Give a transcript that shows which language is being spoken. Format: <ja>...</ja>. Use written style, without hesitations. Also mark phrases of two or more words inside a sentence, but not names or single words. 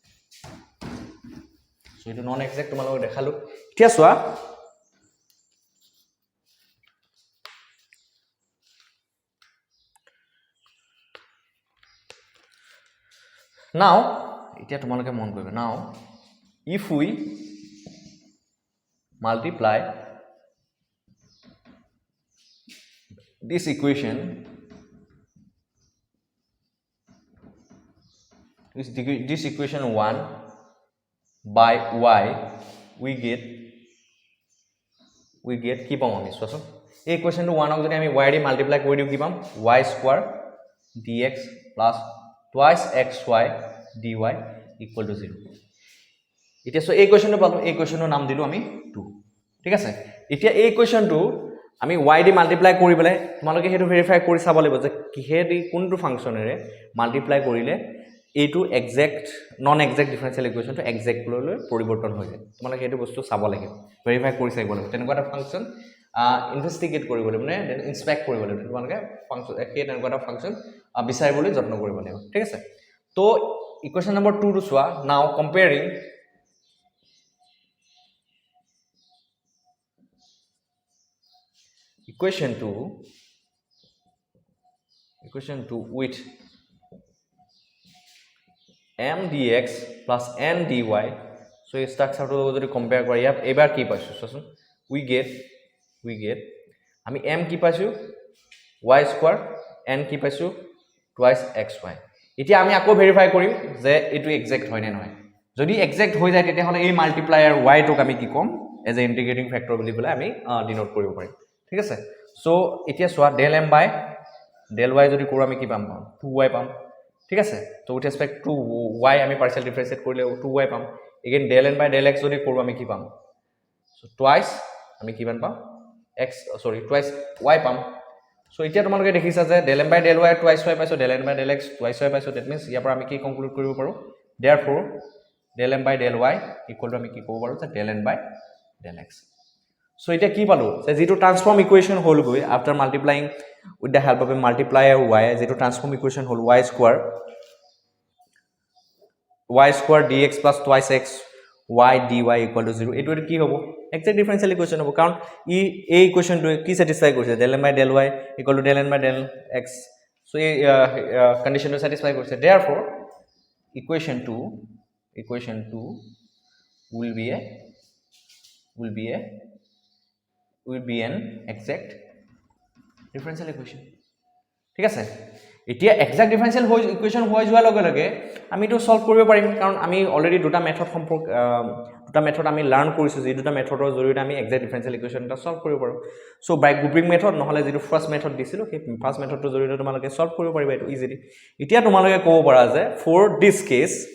<as>চ' এইটো</as> <en>non exact</en> <as>তোমালোকক দেখালোঁ এতিয়া চোৱা now এতিয়া তোমালোকে মন কৰিবা</as> <en>now if we multiply this equation this equation 1 by y we get</en> <as>কি পাম আমি চোৱাচোন এই ইকুৱেশ্যনটো 1 ক যদি আমি y দি মাল্টিপ্লাই কৰি দিওঁ কি পাম</as> <en>y square dx plus twice xy dy equal to 0</en> <as>এতিয়া সো এই ইকুৱেশ্যনটো পালো এই ইকুৱেশ্যনৰ নাম দিলো আমি 2 ঠিক আছে এতিয়া এই ইকুৱেশ্যনটো আমি y দি মাল্টিপ্লাই কৰি পেলাই তোমালোকে হেতু ভেৰিফাই কৰি চাব লাগিব যে কিহেদি কোনটো ফাংচনেৰে মাল্টিপ্লাই কৰিলে এইটো</as> <en>exact non exact differential equation</en> <as>একজেক্ট লৈ পৰিৱৰ্তন হৈ যায় তোমালোকে হেতু বস্তু চাব লাগিব ভেৰিফাই কৰি চাইব লাগিব তেনেকুৱা এটা ফাংচন ইনভেষ্টিগেট কৰিব লাগিব মানে ইনস্পেক্ট কৰিব লাগিব তোমালোকে ফাংচন সেই তেনেকুৱা এটা ফাংচন বিচাৰিবলৈ যত্ন কৰিব লাগিব ঠিক আছে তো</as> <en>equation number 2</en> <as>টো চোৱা</as> <en>now comparing equation 2 with m dx plus n dy so</en> <as>এই স্ট্রাকচারটো যদি কম্পেয়ার করি এবাৰ কি পাইছো চোৱাচোন</as> <en>we get</en> <as>আমি m কি পাইছো</as> <en>y square</en> <as>n কি পাইছো</as> <en>twice xy</en> <as>এতিয়া আমি আকৌ ভেৰিফাই কৰিম যে এটো এক্সাক্ট হয় নে নহয় যদি এক্সাক্ট হৈ যায় তেতিয়া হলে এই মাল্টিপ্লায়াৰ y টোক আমি কি কম</as> <en>as a integrating factor</en> <as>বুলি বলে আমি ডিনোট কৰিব পাৰিম ঠিক আছে সো এতিয়া সোয়া</as> <en>del m by del y</en> <as>যদি কৰো আমি কি পাম 2y পাম ঠিক আছে তো</as> <en>with respect to y</en> <as>আমি</as> <en>partial differentiate</en> <as>কৰিলে 2y পাম</as> <en>again del n by del x</en> <as>যদি কৰো আমি কি পাম</as> <en>so twice</en> <as>আমি কিমান পাম</as> <en>x sorry twice y</en> <as>পাম সো এতিয়া তোমালোকে দেখিছা যে</as> <en>del m by del y twice y</en> <as>পাইছো</as> <en>del n by del x twice y</en> <as>পাইছো</as> <en>that means</en> <as>ইয়াৰ পৰা আমি কি কনক্লুড কৰিব পাৰো</as> <en>therefore del m by del y equal to</en> <as>আমি কি ক'ব পাৰো যে</as> <en>del n by del x so</en> <as>এটা কি পালো যে যেটো</as> <en>transform equation</en> <as>হল গৈ</as> <en>after multiplying with the help of a multiplier y</en> <as>যেটো</as> <en>transform equation</en> <as>হল y</as> <en>square dx plus twice x y dy equal to 0</en> <as>এটো কি হ'ব</as> <en>exact differential equation</en> <as>হ'ব কাৰণ এই ইকুয়েশনটো কি স্যাটিসফাই কৰিছে</as> <en>del m by del y equal to del n by del x so</en> <as>এই কন্ডিশনটো স্যাটিসফাই কৰিছে</as> <en>therefore equation 2 will be an exact differential equation</en> <as>ঠিক আছে এতিয়া</as> <en>exact differential equation</en> <as>হৈ যোৱাৰ লগে লগে আমি তো সলভ কৰিব পাৰিম কাৰণ আমি অলৰেডি দুটা মেথড সম্পৰ্ক দুটা মেথড আমি লাৰ্ন কৰিছো যে দুটা মেথডৰ জৰিয়তে আমি</as> <en>exact differential equation</en> <as>এটা সলভ কৰিব পাৰো</as> <en>so by grouping method</en> <as>নহলে যেটো</as> <en>first method</en> <as>দিছিলো সেই</as> <en>first method</en> <as>জৰিয়তে তোমালোকে সলভ কৰিব পাৰিবা এটো ইজিলি এতিয়া তোমালোকে ক'ব পাৰা যে</as> <en>for this case</en>